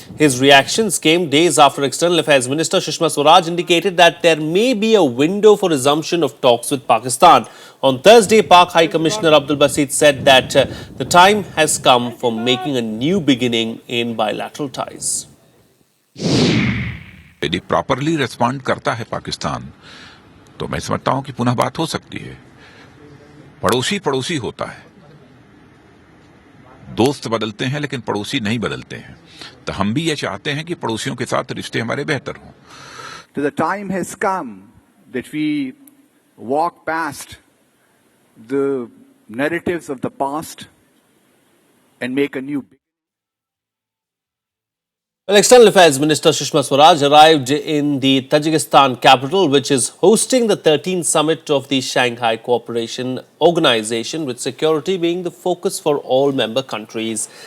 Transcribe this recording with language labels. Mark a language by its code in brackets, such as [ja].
[en] His reactions came days after External Affairs Minister Sushma Swaraj indicated that there may be a window for resumption of talks with Pakistan. On Thursday, Pak High Commissioner Abdul Basit said that the time has come for making a new beginning in bilateral ties. [hi] यदि [en] properly respond [hi] करता है पाकिस्तान तो मैं समझता हूं कि पुनः बात हो सकती है। पड़ोसी पड़ोसी होता है, दोस्त बदलते हैं लेकिन पड़ोसी नहीं बदलते हैं। तो हम भी ये चाहते हैं कि पड़ोसियों के साथ रिश्ते हमारे बेहतर हों। [en] So the time has come that we walk past the narratives of the past and make a new. Well, External Affairs Minister Sushma Swaraj arrived in the Tajikistan capital, which is hosting the 13th summit of the Shanghai Cooperation Organization, with security being the focus for all member countries.